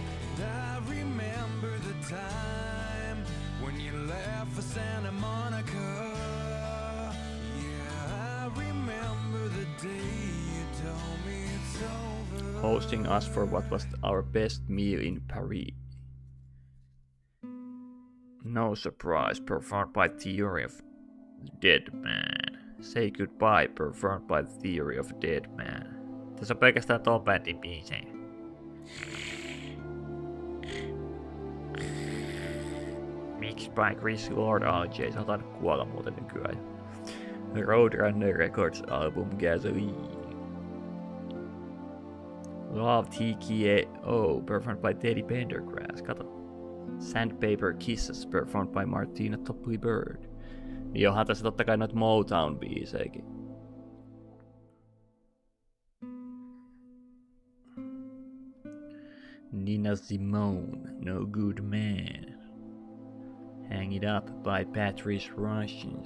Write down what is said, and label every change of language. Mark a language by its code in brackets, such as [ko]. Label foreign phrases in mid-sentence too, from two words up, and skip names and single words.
[en] Hosting us for what was our best meal in Paris. No surprise, performed by Theory of Dead Man. Say Goodbye, performed by the Theory of Dead Man. [fi] Tässä on pelkästään tuon bändin biisejä. [en] Mixed by Chris Lord RJ, [fi] sä otan kuolla muuten nykyään. [en] Roadrunner Records album Gasoline. Love TKO, performed by Teddy Pendergrass. [fi] Kato. [en] Sandpaper Kisses, performed by Martina Topley Bird. [fi] Niin onhan tässä totta kai noita Motown-biisejäkin. [en] Nina Simone, No Good Man. Hang It Up by Patrice Rushen.